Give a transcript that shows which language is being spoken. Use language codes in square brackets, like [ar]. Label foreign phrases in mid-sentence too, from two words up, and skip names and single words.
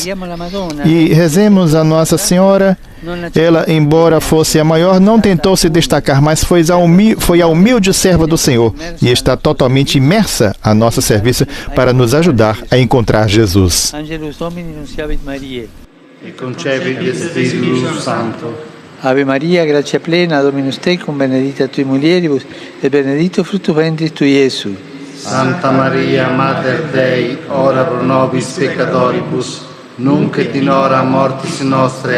[pt] E rezemos a Nossa Senhora. Ela, embora fosse a maior, não tentou se destacar, mas foi a humilde serva do Senhor e está totalmente imersa a nosso serviço para nos ajudar a encontrar Jesus. [la] E concepi Spiritus Santo. Ave Maria, gratia plena, Dominus tecum, benedicta tui mulieribus, et benedictus fructus ventris tui, Iesus. Santa Maria, Mater Dei, ora pro nobis peccatoribus, nunc et in hora mortis nostre.